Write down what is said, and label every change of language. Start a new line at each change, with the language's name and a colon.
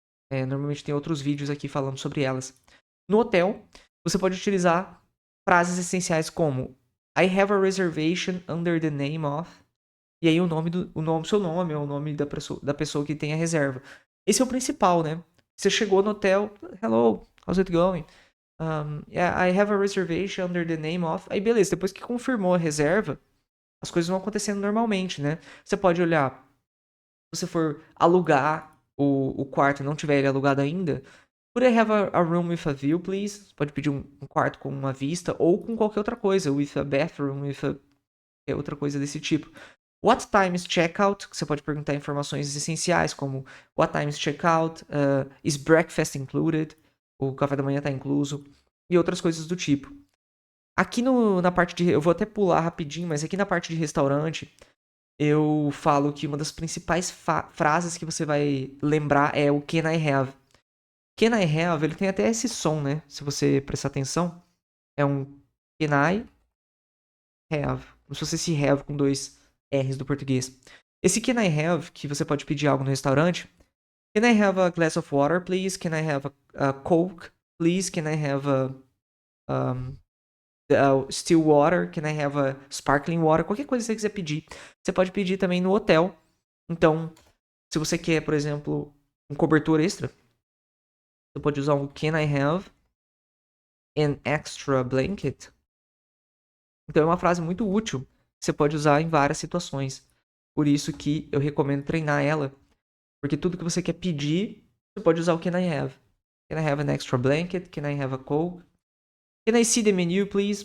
Portuguese: Normalmente tem outros vídeos aqui falando sobre elas. No hotel, você pode utilizar frases essenciais como
English: I have a reservation under the name of.
Portuguese: E aí seu nome é o nome da pessoa que tem a reserva. Esse é o principal, né? Você chegou no hotel,
English: hello, how's it going? Yeah, I have a reservation under the name of.
Portuguese: Aí beleza, depois que confirmou a reserva, as coisas vão acontecendo normalmente, né? Você pode olhar, se você for alugar o quarto e não tiver ele alugado ainda,
English: could I have a room with a view, please?
Portuguese: Você pode pedir um quarto com uma vista ou com qualquer outra coisa,
English: with a bathroom,
Portuguese: outra coisa desse tipo.
English: What time is checkout?
Portuguese: Você pode perguntar informações essenciais como
English: what time is checkout? Is breakfast included?
Portuguese: O café da manhã está incluso? E outras coisas do tipo. Aqui na parte de... Eu vou até pular rapidinho, mas aqui na parte de restaurante, eu falo que uma das principais frases que você vai lembrar é o
English: can I have? Can I have,
Portuguese: ele tem até esse som, né? Se você prestar atenção. É um
English: can I have.
Portuguese: Como se fosse esse have com 2 R's do português. Esse
English: can I have,
Portuguese: que você pode pedir algo no restaurante.
English: Can I have a glass of water, please? Can I have a Coke, please? Can I have still water? Can I have a sparkling water?
Portuguese: Qualquer coisa que você quiser pedir. Você pode pedir também no hotel. Então, se você quer, por exemplo, um cobertor extra, você pode usar um
English: Can I have an extra blanket?
Portuguese: Então é uma frase muito útil. Você pode usar em várias situações. Por isso que eu recomendo treinar ela. Porque tudo que você quer pedir, você pode usar o
English: Can I have. Can I have an extra blanket? Can I have a coke? Can I see the menu, please?